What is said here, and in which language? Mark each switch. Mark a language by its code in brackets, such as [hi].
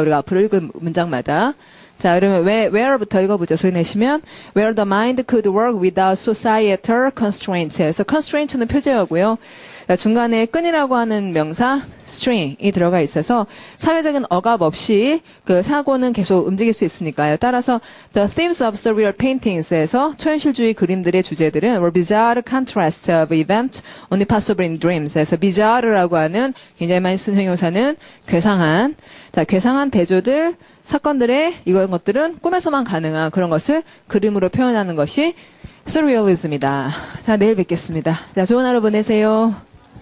[ko] 우리가 앞으로 읽을 문장마다. 자, 그러면 where부터 읽어보죠. 소리 내시면 [en] where the mind could work without societal constraints. [ko] 그래서 constraint는 표제어고요. 중간에 끈이라고 하는 명사 string이 들어가 있어서 사회적인 억압 없이 그 사고는 계속 움직일 수 있으니까요. 따라서 [en] the themes of surreal paintings에서 [ko] 초현실주의 그림들의 주제들은 [en] were bizarre contrasts of events only possible in dreams. [ko] 그래서 bizarre라고 하는 굉장히 많이 쓰는 형용사는 괴상한 대조들 사건들의 이런 것들은 꿈에서만 가능한 그런 것을 그림으로 표현하는 것이 surrealism이다. 자, 내일 뵙겠습니다. 자, 좋은 하루 보내세요.